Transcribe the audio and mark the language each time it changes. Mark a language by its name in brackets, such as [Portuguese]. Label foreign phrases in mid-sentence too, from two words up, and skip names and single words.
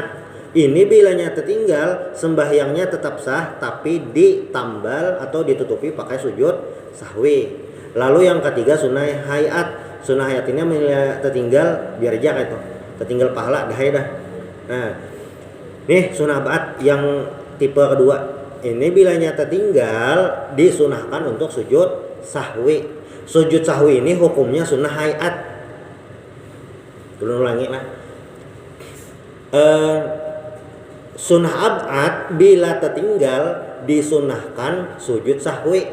[Indonesian] Ini bilanya tertinggal sembahyangnya tetap sah tapi ditambal atau ditutupi pakai sujud sahwi. Lalu yang ketiga sunnah hayat. Sunnah hayat ini tertinggal biar aja kayak itu. Tertinggal pahala dah ya dah. Nah, nih sunnah ab'ad yang tipe kedua. Ini bilanya tertinggal disunahkan untuk sujud sahwi. Sujud sahwi ini hukumnya sunnah hayat. Belum ulangi lah. Sunnah ab'ad bila tertinggal disunahkan sujud sahwi.